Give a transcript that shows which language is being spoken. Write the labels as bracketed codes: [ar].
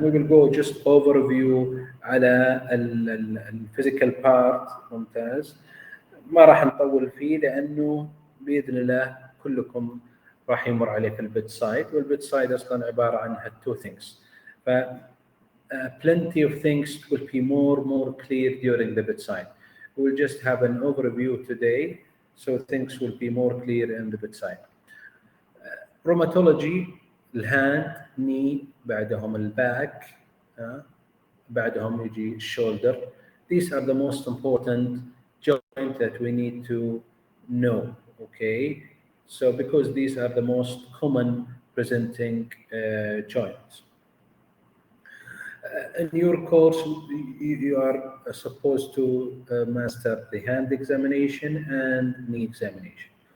[en] we will go just overview [ar] على الفيزيكال بارت. ممتاز. ما راح نطول فيه لانه باذن الله كلكم راح يمر عليك البيت سايد، والبيت سايد اصلا عباره عن [en] two things. ف plenty of things will be more clear during the bedside. We will just have an overview today, so things will be more clear in the bedside. [ar] Rheumatology، الهاند، ني، بعدهم الباك، بعدهم يجي الشولدر. [en] These are the most important joints that we need to know. Okay, so because these are the most common presenting joints. In your course, you are supposed to master the hand examination and knee examination.